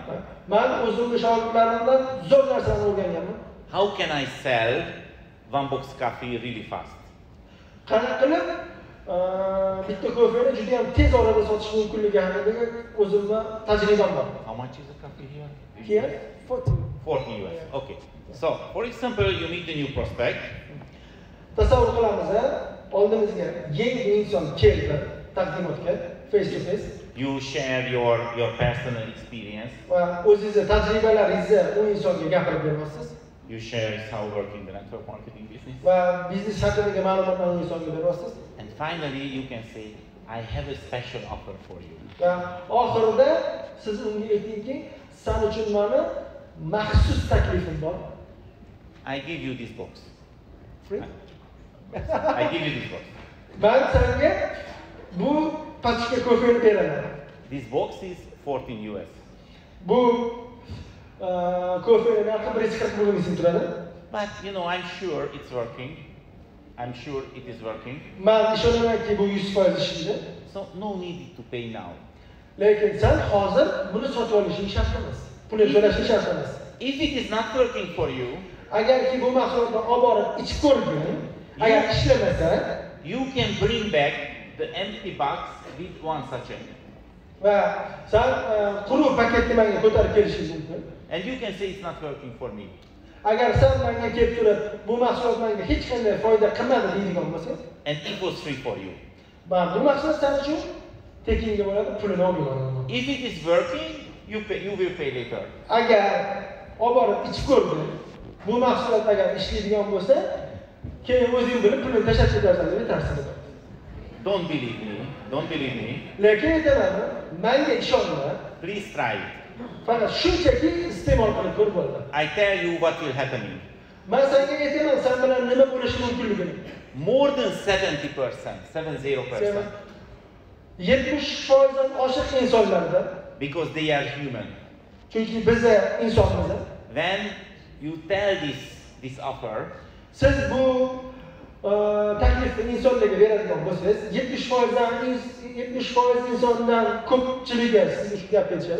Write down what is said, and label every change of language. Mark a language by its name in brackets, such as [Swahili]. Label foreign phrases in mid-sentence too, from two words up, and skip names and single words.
[Uzbek] Men o'zimning shogirdlarimdan zo'r narsani o'rganganman. [English] How can I sell one box coffee really fast? [Uzbek] Qanaqa qilib bitta kofeni juda ham tez orada sotish mumkinligi haqida o'zimda tajribam bor. [English] How much is the coffee here? Here 14 US. Okay. So, for example, you meet a new prospect. [Uzbek] Tasavvur qilamiz, oldimizga yangi inson keldi taqdimotga, [English] face to face. You share your personal experience. [Uzbek] Va o'zingizning tajribalaringizni u insonga gapirib berasiz. [English] You share how working the network marketing business. [Uzbek] Va biznes haqidagi ma'lumotlarni insonga berasiz. [English] And finally, you can say, I have a special offer for you. [Uzbek] Va oxirida siz unga aytingki, sen uchun meni maxsus taklifim bor. [English] I give you this box. Free? I give you this box. [Uzbek] Men senga bu pachka kofeni beraman. [English] This box is 14 US. [Uzbek] Bu kofeni narxi 140 million so'm turadi. [English] But you know, I'm sure it's working. I'm sure it is working. [Uzbek] Men ishonamanki bu 100% ishlaydi. [English] So no need to pay now. [Uzbek] Lekin sen hozir buni sotib olishing shart emas. Pulni to'lashing shart emas. [English] If it is not working for you, [Uzbek] agarki bu mahsulotni olib borib ichib ko'rgin, agar ishlamasa, [English] you can bring back the empty box with one sachet. [Uzbek] Va sen quruq paketni menga ko'tarib kelishingiz mumkin. [English] And you can say it's not working for me. [Uzbek] Agar sen menga kelib turib, bu mahsulot menga hech qanday foyda qilmadi deydigan bo'lsa, [English] and it was free for you. [Uzbek] Va bu mahsulot sen uchun tekinga bo'ladi, pulini olmayman. [English] If it is working, you will pay later. [Uzbek] Agar olib borib ichib ko'rgin, bu mahsulot agar ishlaydigan bo'lsa, keyin o'zing bilib pulni tashlab ketarsan deb aytarsan. [English] Don't believe me. [Uzbek] Lekin aytaman, menga ishonma. [English] Please try it. [Uzbek] Faqat shunchaki iste'mol qilib ko'r bo'ldi. [English] I tell you what will happen. [Uzbek] Men senga aytaman, sen bilan nima bo'lishi mumkinligini. [English] More than 70%, 70%. [Uzbek] 70%dan oshiq insonlarda. [English] Because they are human. [Uzbek] Chunki biz insonmiz. [English] When you tell this offer, [Uzbek] siz bu taklifni insonlarga beradigan bo'lsangiz, 70% insondan ko'pchiligi sizga shu gapni aytishadi.